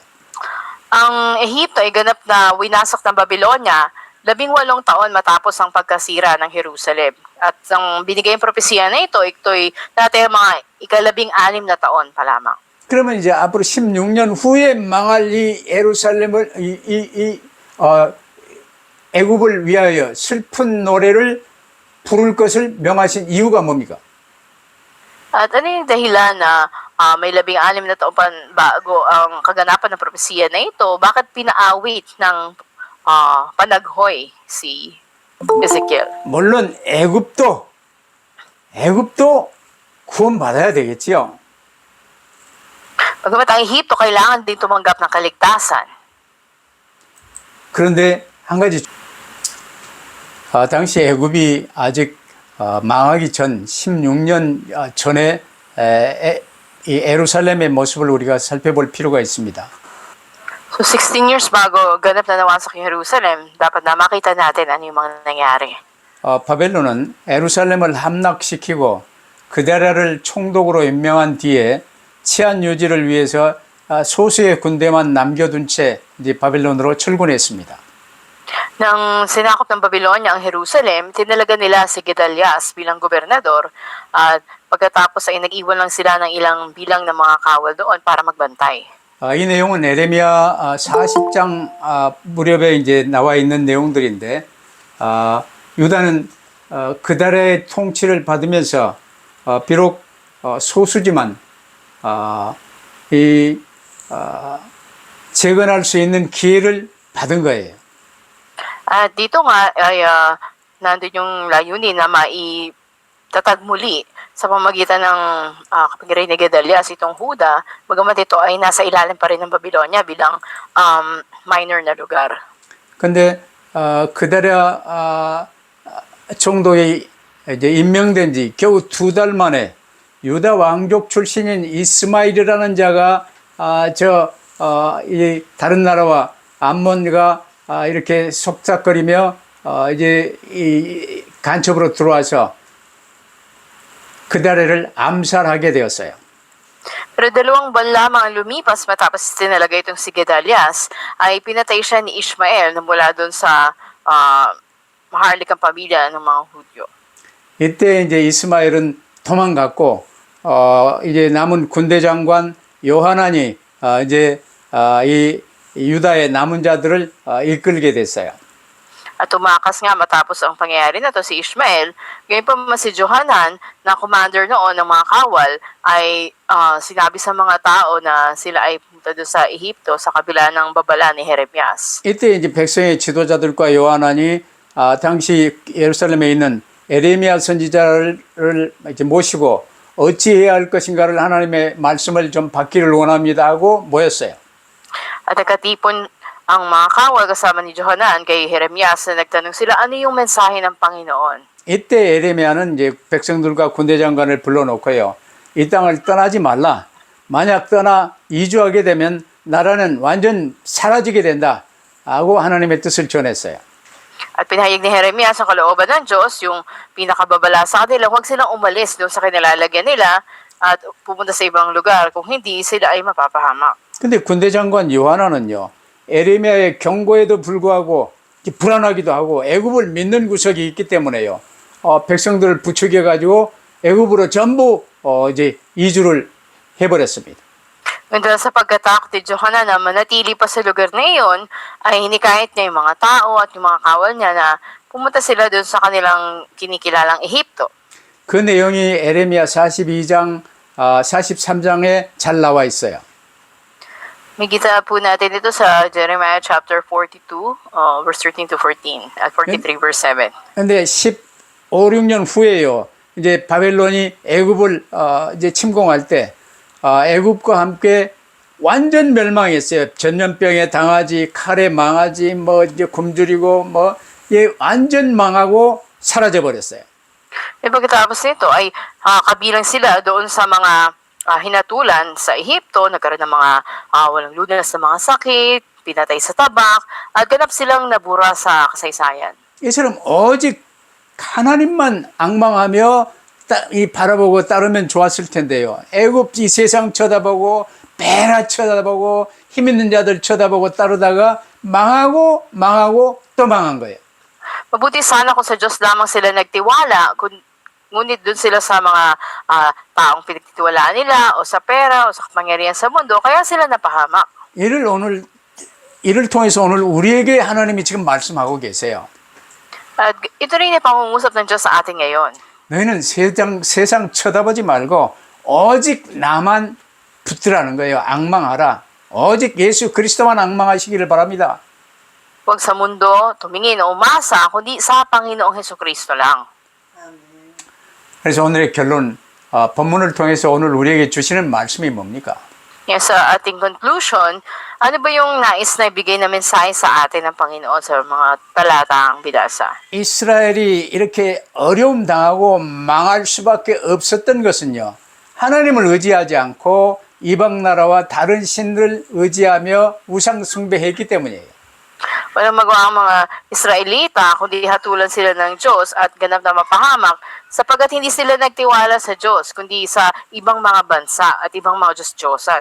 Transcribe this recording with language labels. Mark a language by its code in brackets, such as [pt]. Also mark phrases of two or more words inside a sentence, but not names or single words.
[tl] Ang Ehipto ay ganap na winasak ng Babylonia 18 taon matapos ang pagkasira ng Jerusalem. At ang binigay ng propesya na ito'y dati mga ika-16 na taon pa lamang. [ko] 그러면 이제 앞으로 16년 후에 망할 이 예루살렘을, 애굽을 위하여 슬픈 노래를 부를 것을 명하신 이유가 뭡니까? [tl] At ano yung dahilan na may 16 na taon pa bago ang kaganapan ng propesya na ito? Bakit pinaawit ng panaghoy si Ezekiel? [ko] 물론 애굽도 구원받아야 되겠지요. [tl] Bagamat ang Ehipto kailangan din tumanggap ng kaligtasan. [ko] 그런데 한 가지, 당시 애굽이 아직 망하기 전 16년 전에 이 예루살렘의 모습을 우리가 살펴볼 필요가 있습니다. [tl] So 16 years bago ganap na nawasak yung Jerusalem, dapat na makita natin ano yung mga nangyari. [ko] 바벨론은 예루살렘을 함락시키고 그데라를 총독으로 임명한 뒤에 치안 유지를 위해서 소수의 군대만 남겨둔 채 이제 바벨론으로 철군했습니다. [tl] Nang sinakop ng Babylonia ang Jerusalem, tinalaga nila si Gedalias bilang gobernador at pagkatapos ay nag-iwan lang sila ng ilang bilang ng mga kawal doon para magbantay. [ko] 이 내용은 에레미야 40장 무렵에 이제 나와 있는 내용들인데, 유다는 그달의 통치를 받으면서 비록 소수지만 재건할 수 있는 기회를 받은 거예요. [tl] At dito nga ay nandun yung layunin na maitatag muli sa pamagitan ng kapangyarihan ni Gedalias itong Huda, bagamat ito ay nasa ilalim pa rin ng Babylonia bilang minor na lugar. [ko] 근데 그달의 총독이 이제 임명된 지 겨우 2달 만에 유다 왕족 출신인 이스마일이라는 자가 이 다른 나라와 암몬과 이렇게 속삭거리며 이제 이 간첩으로 들어와서 그다래를 암살하게 되었어요. [tl] Pero 2 buwan lamang ang lumipas matapos tinalaga itong si Gedalias, ay pinatay siya ni Ishmael na mula doon sa maharlikang pamilya ng mga Hudyo. [ko] 이때 이제 이스마엘은 도망갔고 이제 남은 군대 장관 요하난이 이제 이 유다의 남은 자들을 이끌게 됐어요. [tl] At tumakas nga matapos ang pangyayari na to si Ishmael, ngayon pa man si Johanan na commander noon ng mga kawal ay sinabi sa mga tao na sila ay pumunta doon sa Ehipto sa kabila ng babala ni Jeremias. [ko] 이때 이제 백성의 지도자들과 요하난이 당시 예루살렘에 있는 에레미야 선지자를 이제 모시고 어찌해야 할 것인가를 하나님의 말씀을 좀 받기를 원합니다 하고 모였어요. [tl] At nagkatipon ang mga kawal kasama ni Johanan kay Jeremias na nagtanong sila ano yung mensahe ng Panginoon. [ko] 이때 에레미야는 이제 백성들과 군대 장관을 불러놓고요. 이 땅을 떠나지 말라. 만약 떠나 이주하게 되면 나라는 완전 사라지게 된다 하고 하나님의 뜻을 전했어요. [tl] At pinahayag ni Jeremias ang kalooban ng Diyos, yung pinakababala sa kanila, huwag silang umalis doon sa kinilalagyan nila at pupunta sa ibang lugar. Kung hindi, sila ay mapapahamak. [ko] 근데 군대 장관 요하나는요. 에레미야의 경고에도 불구하고 불안하기도 하고 애굽을 믿는 구석이 있기 때문에요. 백성들을 부추겨 가지고 애굽으로 전부 이제 이주를 해버렸습니다. [tl] Dahil sa pagkatakot ni Johanan na manatili pa sa lugar na iyon, ay hinikayat niya yung mga tao at yung mga kawal niya na pumunta sila doon sa kanilang kinikilalang Ehipto. [ko] 그 내용이 에레미야 42장, 43장에 잘 나와 있어요. [tl] Makita po natin ito sa Jeremiah [en] chapter 42, verse 13 to 14, [tl] at 43 verse 7. [ko] 근데 15, 16년 후에요. 이제 바벨론이 애굽을 이제 침공할 때 애굽과 함께 완전 멸망했어요. 전염병에 당하지, 칼에 망하지, 뭐 이제 굶주리고 뭐 완전 망하고 사라져 버렸어요. [tl] E pagkatapos nito ay kabilang sila doon sa mga hinatulan sa Ehipto, nagkaroon ng mga walang lunas na mga sakit, pinatay sa tabak, at ganap silang nabura sa kasaysayan. [ko] 이처럼 오직 하나님만 앙망하며 바라보고 따르면 좋았을 텐데요. 애굽 이 세상 쳐다보고 베라 쳐다보고 힘 있는 자들 쳐다보고 따르다가 망하고 또 망한 거예요. [tl] Mabuti sana kung sa Diyos lamang sila nagtiwala, ngunit dun sila sa mga taong pinagtitiwalaan nila o sa pera o sa kapangyarihan sa mundo, kaya sila napahamak. [ko] 이를 통해서 오늘 우리에게 하나님이 지금 말씀하고 계세요. [tl] At ito rin ay pangungusap ng Diyos sa atin ngayon. [ko] 너희는 세상 쳐다보지 말고 오직 나만 붙들라는 거예요. 앙망하라. 오직 예수 그리스도만 앙망하시기를 바랍니다. [tl] Huwag sa mundo tumingin o umasa, kundi sa Panginoong Hesukristo lang. [ko] 그래서 오늘의 결론, 본문을 통해서 오늘 우리에게 주시는 말씀이 뭡니까? [tl] Yes, sa ating conclusion, ano ba yung nais na ibigay na mensahe sa atin ng Panginoon sa mga talatang binasa? [ko] 이스라엘이 이렇게 어려움 당하고 망할 수밖에 없었던 것은요. 하나님을 의지하지 않고 이방 나라와 다른 신들을 의지하며 우상 숭배했기 때문이에요. [tl] Walang magawa ang mga Israelita kundi hatulan sila ng Diyos at ganap na mapahamak sapagkat hindi sila nagtiwala sa Diyos kundi sa ibang mga bansa at ibang mga Diyos-Diyosan.